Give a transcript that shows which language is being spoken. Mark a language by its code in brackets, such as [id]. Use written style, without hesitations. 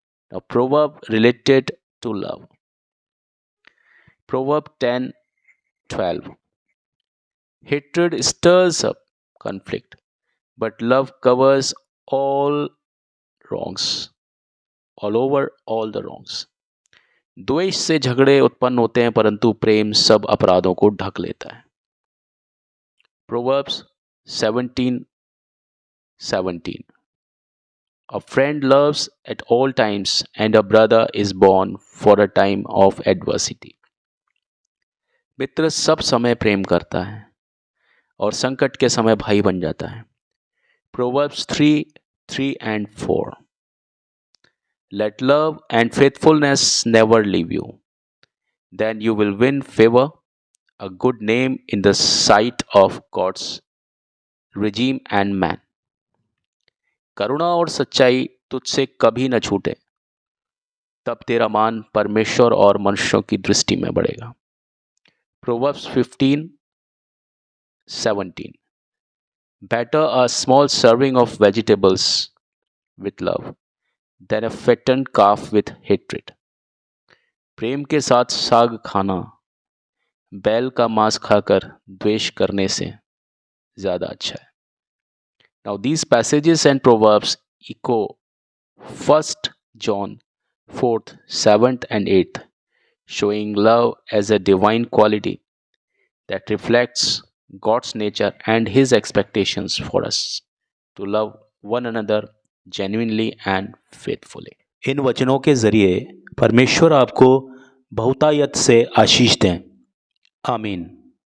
[en] A proverb related to love. Proverb 10:12. Hatred stirs up conflict, but love covers all wrongs, all over all the wrongs. [hi] द्वेष से झगड़े उत्पन्न होते हैं, परंतु प्रेम सब अपराधों को ढक लेता है. [en] Proverbs 17:17. A friend loves at all times, and a brother is born for a time of adversity. [hi] मित्र सब समय प्रेम करता है और संकट के समय भाई बन जाता है. [en] Proverbs 3:3 and 4. Let love and faithfulness never leave you. Then you will win favor, a good name in the sight of God's regime and man. [hi] करुणा और सच्चाई तुझसे कभी न छूटे, तब तेरा मान परमेश्वर और मनुष्यों की दृष्टि में बढ़ेगा. [en] Proverbs 15:17. Better a small serving of vegetables with love than a fattened calf with hatred. [hi] प्रेम के साथ साग खाना बैल का मांस खाकर द्वेष करने से ज्यादा अच्छा है. [en] Now these passages and proverbs echo 1 John 4th, 7th and 8th, showing love as a divine quality that reflects God's nature and his expectations for us to love one another genuinely and faithfully. [hi] इन वचनों के जरिए परमेश्वर आपको बहुतायत से आशीष दें. आमीन.